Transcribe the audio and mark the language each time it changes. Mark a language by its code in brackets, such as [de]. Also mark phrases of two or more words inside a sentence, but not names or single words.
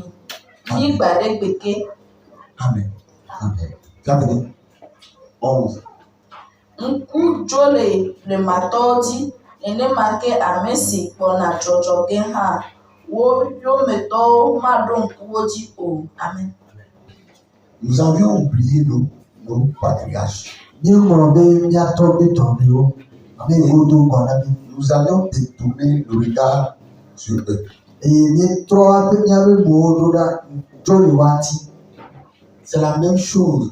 [ee] Yi gba ɖe gbe ke. [fr] Amen. Amen. Bienvenue. 11. [ee] Ŋku dzo le blematɔwo dzi, nenema ke ame si gbɔna dzɔdzɔ ge hã, wo yometɔwo maɖo ŋku wo dzi o. Amen. [fr] Nous avions oublié nos patriarches. Nous avions détourné le regard sur eux. C'est la même chose.